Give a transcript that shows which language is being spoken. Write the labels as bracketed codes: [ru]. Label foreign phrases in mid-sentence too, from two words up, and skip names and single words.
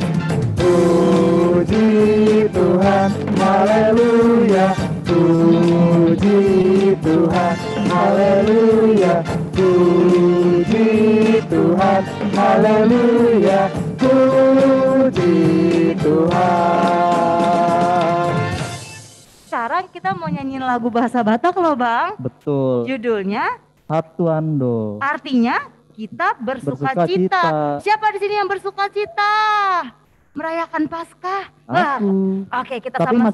[id] Puji Tuhan. Haleluya. Puji Tuhan. Haleluya. Puji Tuhan. Haleluya. Puji Tuhan. Sekarang kita mau nyanyiin lagu bahasa Batak loh Bang. Betul. Judulnya Hatuando. artinya kita bersuka Bersuka cita. cita. Siapa di sini yang bersuka cita? Merayakan Paskah. Wah, Aku. oke, kita Tapi sama